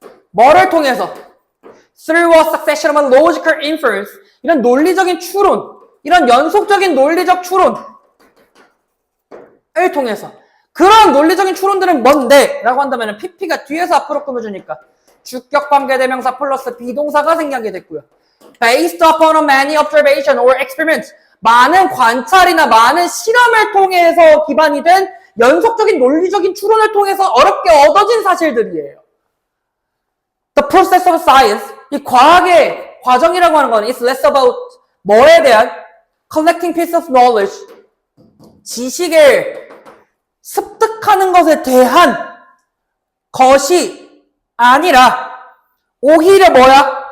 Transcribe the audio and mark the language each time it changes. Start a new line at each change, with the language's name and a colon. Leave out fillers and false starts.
Korean: 뭐를 통해서?
English: Through a succession of logical inference.
Korean: 이런 논리적인 추론, 이런 연속적인 논리적 추론을 통해서. 그런 논리적인 추론들은 뭔데? 라고 한다면 PP가 뒤에서 앞으로 꾸며주니까 주격 관계대명사 플러스 비동사가 생략이 됐고요.
English: Based upon a many observation or experiments.
Korean: 많은 관찰이나 많은 실험을 통해서 기반이 된 연속적인 논리적인 추론을 통해서 어렵게 얻어진 사실들이에요.
English: The process of science,
Korean: 이 과학의 과정이라고 하는 건
English: is less about
Korean: 뭐에 대한
English: collecting piece of knowledge,
Korean: 지식을 습득하는 것에 대한 것이 아니라 오히려 뭐야?